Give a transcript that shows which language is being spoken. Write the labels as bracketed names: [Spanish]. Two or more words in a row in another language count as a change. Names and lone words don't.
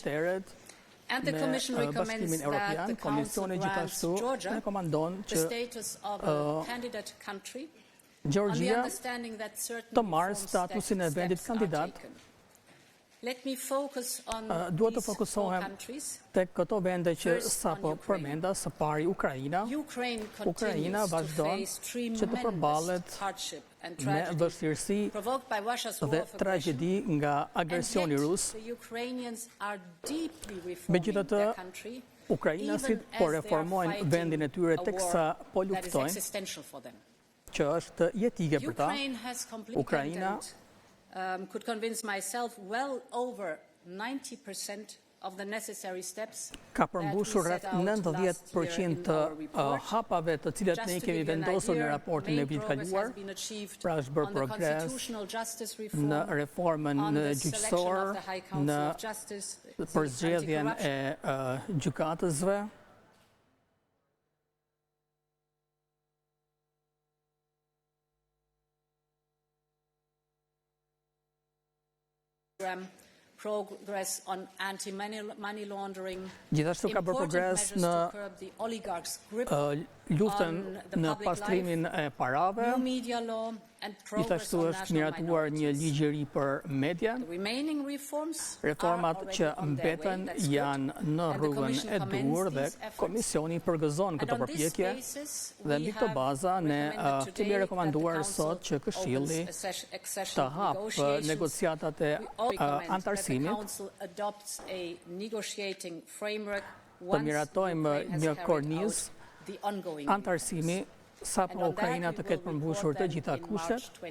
[English] And the Commission recommends that the Council grants Georgia the status of a candidate country on the understanding that certain reforms steps are taken. Let me focus on these four countries. [Albanian] Tek këto vende që sapo përmenda, së pari Ukraina vazhdon që të përballet me vështirësi dhe tragjedi nga agresioni rus. Megjithatë, ukrainasit po reformojnë vendin e tyre teksa po luftojnë, që është jetike për ta. Ukraina [English] could convince myself well over 90% of the necessary steps [Albanian] ka përmbushur rreth 90% të hapave të cilat ne kemi vendosur në raportin e vitit kaluar, pra është bërë progres në reformën në gjyqësor, në përzgjedhjen e gjykatësve. [English] Progress on anti-money laundering. [Albanian] Gjithashtu ka bërë progres në luftën në pastrimin e parave. Gjithashtu është miratuar një ligj i ri për media. Reformat që mbeten janë në rrugën e dur dhe Komisioni përgëzon këto përpjekje dhe mbi këtë baza ne kemi rekomanduar sot që Këshilli të hapë negociatat e antarësimit, të miratojmë një kornizë antarësimi sapo Ukraina të ketë përmbushur të gjitha kushtet.